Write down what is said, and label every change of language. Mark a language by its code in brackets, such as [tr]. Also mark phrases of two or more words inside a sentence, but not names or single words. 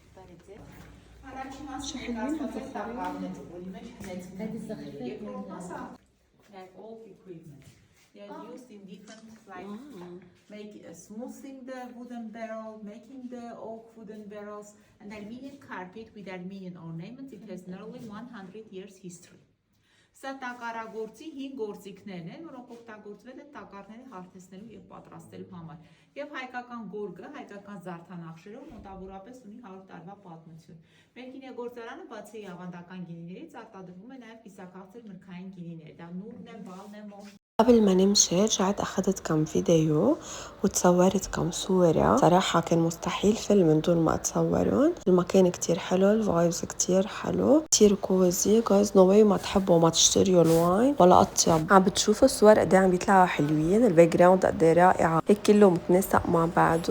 [en] Like all equipment. They are used in different, like smoothing the wooden barrel, making the oak wooden barrels, and Armenian carpet with Armenian ornaments. It has nearly 100 years history. [hy] Սա տակարագործի 5 գործիքներն են, որոնք օգտագործվել են տակառները հարթեցնելու եւ պատրաստելու համար։ Եվ հայկական գորգը, հայկական զարդանախշերով մոտավորապես ունի 100 տարվա պատմություն։ Մեր գինեգործարանը բացի ավանդական գինիներից արտադրվում է նաեւ կիսաքաղցր մրգային գինիներ։ Դա նուրն է, բալն է, մոշ [ar] قبل ما نمشي رجعت أخذت كم فيديو وتصورت كم صورة. صراحة كان مستحيل فيلم من دون ما أتصورهم. المكان كتير حلو، الفايبز كتير حلو، كتير كوزي. جايز [en] no way [ar] ما تحبوا ما تشتريوا الواين ولا أطيب. عم بتشوفوا الصور قد عم بيطلعوا حلوين، [en] the background [ar] قد رائعة، هيك كله متناسق مع بعضه.